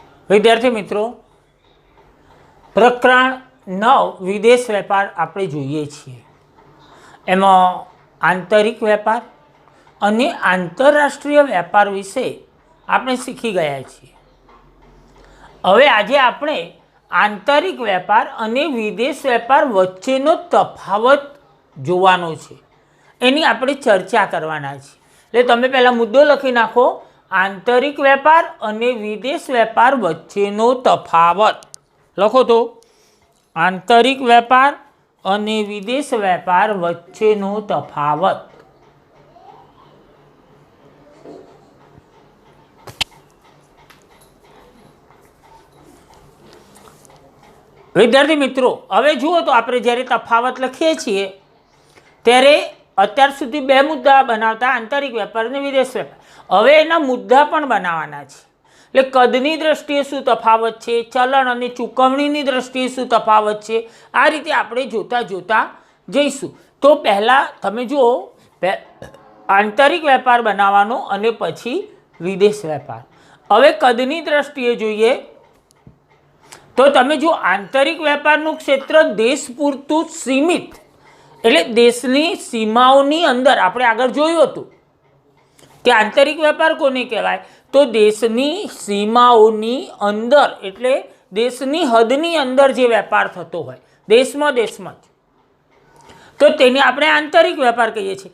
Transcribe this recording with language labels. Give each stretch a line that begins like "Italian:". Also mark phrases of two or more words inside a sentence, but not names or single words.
Gujarati: વિદ્યાર્થી મિત્રો, પ્રકરણ 9 વિદેશ વ્યાપાર આપણે જોઈએ છીએ। એમાં આંતરિક વ્યાપાર અને આંતરરાષ્ટ્રીય વ્યાપાર વિષે આપણે શીખી ગયા છીએ। હવે આજે આપણે આંતરિક વ્યાપાર અને વિદેશ વ્યાપાર વચ્ચેનો તફાવત જોવાનો છે, એની આપણે ચર્ચા કરવાના છે। એટલે તમે પહેલા મુદ્દો લખી નાખો, આંતરિક વ્યાપાર અને વિદેશ વ્યાપાર વચ્ચેનો તફાવત। લખો તો આંતરિક વ્યાપાર અને વિદેશ વ્યાપાર વચ્ચેનો તફાવત। વિદ્યાર્થી મિત્રો, હવે જુઓ તો આપણે જ્યારે તફાવત લખીએ છીએ ત્યારે અત્યાર સુધી બે મુદ્દા બનાવતા આંતરિક વ્યાપાર અને વિદેશ વ્યાપાર। હવે એના મુદ્દા પણ બનાવવાના છે। એટલે કદની દ્રષ્ટિએ શું તફાવત છે, ચલણ અને ચૂકવણીની દ્રષ્ટિએ શું તફાવત છે, આ રીતે આપણે જોતા જોતા જઈશું। તો પહેલાં તમે જુઓ, આંતરિક વેપાર બનાવવાનો અને પછી વિદેશ વેપાર। હવે કદની દ્રષ્ટિએ જોઈએ તો તમે જો આંતરિક વેપારનું ક્ષેત્ર દેશ પૂરતું સીમિત, એટલે દેશની સીમાઓની અંદર આપણે આગળ જોયું હતું કે આંતરિક વેપાર કોને કહેવાય, તો દેશની સીમાઓની અંદર એટલે દેશની હદની અંદર જે વેપાર થતો હોય દેશમાં જ, તો તેને આપણે આંતરિક વેપાર કહીએ છીએ।